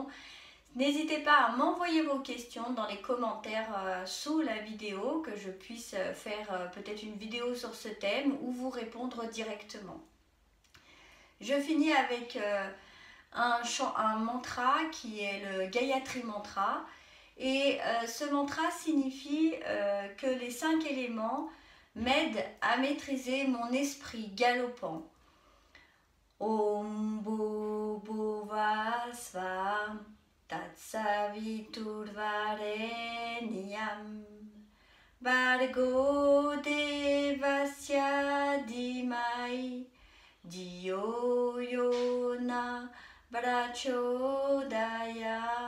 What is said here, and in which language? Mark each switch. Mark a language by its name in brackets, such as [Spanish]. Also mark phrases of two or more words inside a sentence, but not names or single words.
[French] N'hésitez pas à m'envoyer vos questions dans les commentaires sous la vidéo, que je puisse faire peut-être une vidéo sur ce thème ou vous répondre directement. Je finis avec un mantra qui est le Gayatri Mantra. Et ce mantra signifie que les 5 éléments m'aident à maîtriser mon esprit galopant. [Sanskrit] ॐ भुवस्व तत्सवितुर्वरेण्यं भर्गो देवस्य धीमहि धियो योन प्रचोदय.